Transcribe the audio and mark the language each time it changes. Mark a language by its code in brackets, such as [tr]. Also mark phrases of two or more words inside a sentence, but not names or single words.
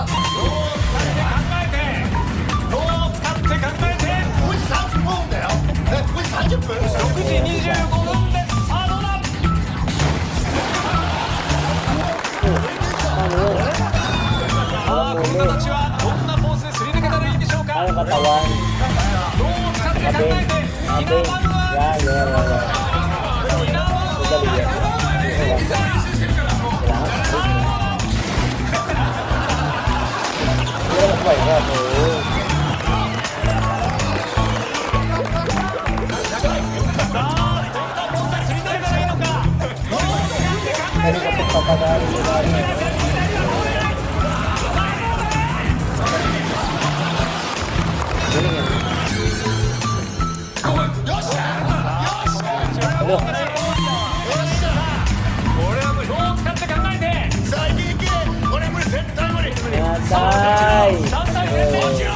[ja] 脳を使って考えて6時25分ですさあどうだ [tl] Ano yun? [ja] さあこの形はどんなポーズで擦り抜けたらいいんでしょうか [tl] Ano katawan? [ja] 脳を使って考 [tl] Tabi. [ja] えて [tl] Tabi. [ja] 稲丸は [tl] Yan, yan, yan, yan. [ja] 稲丸 [tl] Madali yan. Kailangan mas mahirap, oo. [ja] さあどんなポーズで擦り抜けたらいいのか脳を使って考え [tl] Ano kapit papagaling mo na? Galing yan. Ano? [ja] これはもう脳を使って考えて [tl] Natay! [ja] 3対戦で落ちろ